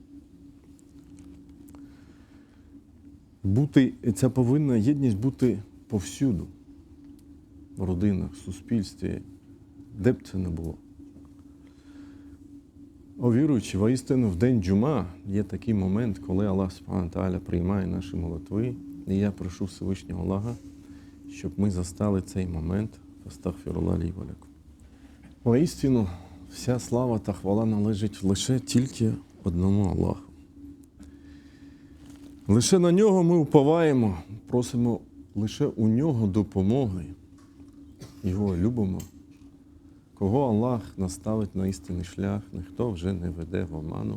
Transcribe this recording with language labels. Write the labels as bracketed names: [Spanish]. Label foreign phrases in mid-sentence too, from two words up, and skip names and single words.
[Ukrainian] Ця повинна єдність бути повсюду, в родинах, в суспільстві, де б це не було. О віруючі, воістину в день джума є такий момент, коли Аллах [Arabic] سبحانه وتعالى [Ukrainian] приймає наші молитви, і я прошу Всевишнього Аллаха, щоб ми застали цей момент. [Arabic] أستغفر الله لي ولكم. [Ukrainian] Воістину, вся слава та хвала належить лише тільки одному Аллаху. Лише на нього ми уповаємо, просимо лише у нього допомоги. Його любимо. Кого Аллах наставить на істинний шлях, ніхто вже не веде в оману.